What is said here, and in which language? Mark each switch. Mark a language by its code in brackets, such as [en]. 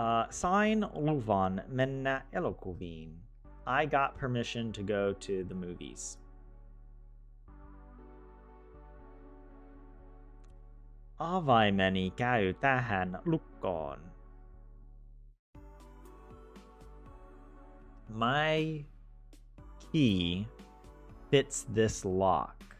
[fi] Sain luvan mennä elokuviin. [en] I got permission to go to the movies. [fi] Avaimeni käy tähän lukkoon. [en] My key fits this lock.